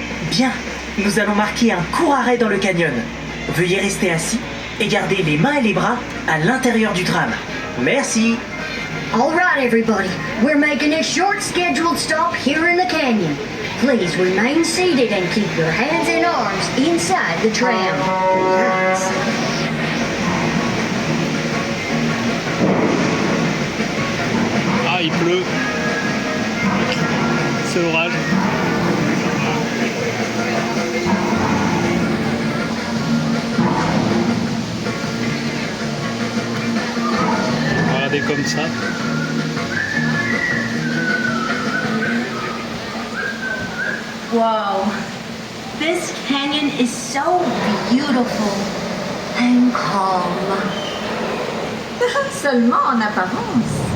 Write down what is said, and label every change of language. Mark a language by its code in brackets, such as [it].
[fr] Bien, nous allons marquer un court arrêt dans le canyon. Veuillez rester assis et garder les mains et les bras à l'intérieur du tram. Merci. [en] All right, everybody. We're making a short scheduled stop here in the canyon. Please remain seated and keep your hands and arms inside the tram. Thanks. [fr] Ah, il pleut. C'est l'orage. Regardez comme ça. Whoa. [en] This canyon is so beautiful and calm. [fr] Seulement en apparence.